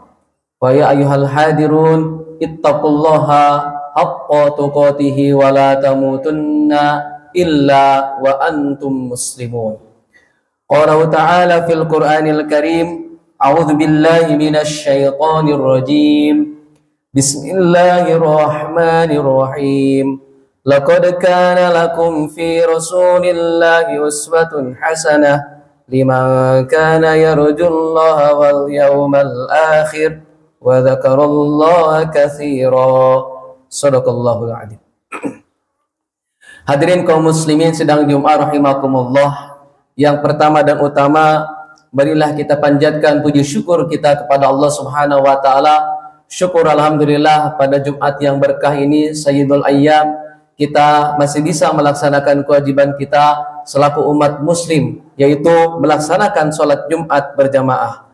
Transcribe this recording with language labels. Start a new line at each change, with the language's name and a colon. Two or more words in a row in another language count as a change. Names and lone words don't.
Arabic: ويا أيها الحاضرون اتقوا الله حق تقاته ولا تموتن إلا وأنتم مسلمون. قال تعالى في القرآن الكريم أعوذ بالله من الشيطان الرجيم. بسم الله الرحمن الرحيم. لقد كان لكم في رسول الله أسوة حسنة لمن كان يرجو الله واليوم الآخر وذكر الله كثيرا. صدق الله العظيم.
Indonesian: Hadirin kaum muslimin sedang Jumat rahimakumullah. Yang pertama dan utama, marilah kita panjatkan puji syukur kita kepada Allah
Arabic: سبحانه وتعالى.
Indonesian: Syukur alhamdulillah pada Jumat yang berkah ini,
Arabic: سيد الأيام,
Indonesian: kita masih bisa melaksanakan kewajiban kita selaku umat muslim, yaitu melaksanakan sholat Jumat berjamaah.